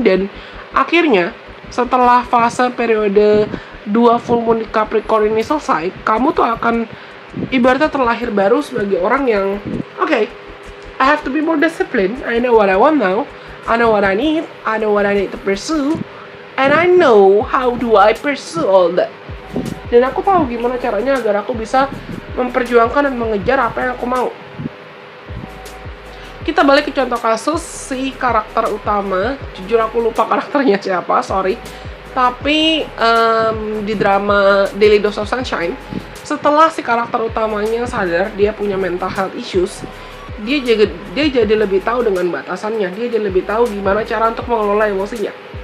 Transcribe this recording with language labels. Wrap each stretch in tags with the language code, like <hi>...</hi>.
<id>Dan akhirnya setelah fase periode 2 full moon di Capricorn ini selesai, kamu tuh akan ibaratnya terlahir baru sebagai orang yang</id> <en>okay, I have to be more disciplined. I know what I want now. I know what I need. I know what I need to pursue. And I know how do I pursue all that.</en> <id>Dan aku tahu gimana caranya agar aku bisa memperjuangkan dan mengejar apa yang aku mau. Kita balik ke contoh kasus si karakter utama. Jujur aku lupa karakternya siapa, sorry. Tapi di drama Daily Dose of Sunshine, setelah si karakter utamanya sadar dia punya mental health issues, dia jadi lebih tahu dengan batasannya, dia jadi lebih tahu gimana cara untuk mengelola emosinya.</id>